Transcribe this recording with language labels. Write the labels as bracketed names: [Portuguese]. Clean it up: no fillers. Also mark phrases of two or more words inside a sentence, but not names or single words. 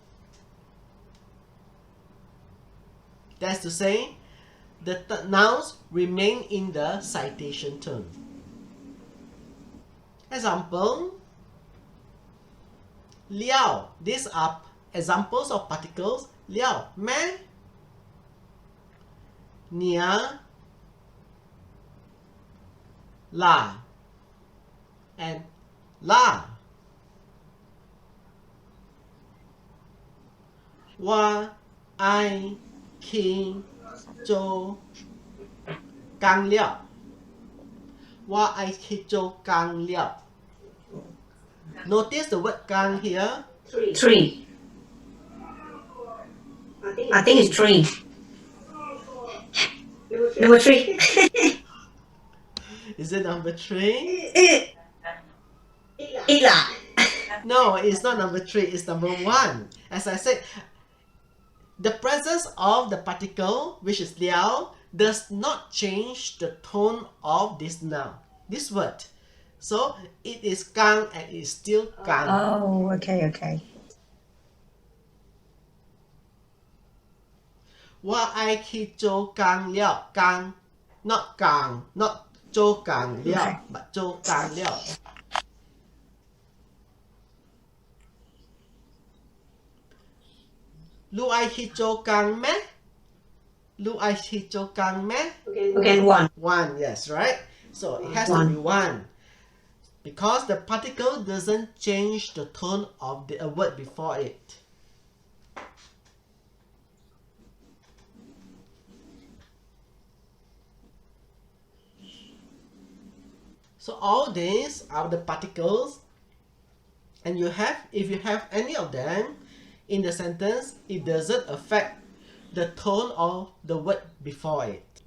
[English] That's to say, the nouns remain in the citation tone. Example, liao. These are examples of particles. [Min Nan Chinese] Liao, meh, nia, la, and la. Wa, ai, ki, zhou, gang liao. Wa, ai, ki, zhou, gang liao. [English] Notice the word gang here. Three. I think it's three. Number three. Is it number 3? Ila. No, it's not number 3, it's number 1. As I said, the presence of the particle, which is liao, does not change the tone of this noun, this word. So it is gang and it is still gang. Oh, okay. [Min Nan Chinese] Wa ai ki zhou gang liao. [English] Gang, not gang, not [Min Nan Chinese] zhou gang liao, [English] Okay. [Min Nan Chinese] but zhou gang liao. Lu ai ki zhou gang meh? Lu ai ki zhou gang meh? [English] Okay, one. 1, yes, right? So it has to One. be 1. Because the particle doesn't change the tone of the word before it. So all these are the particles, and if you have any of them in the sentence, it doesn't affect the tone of the word before it.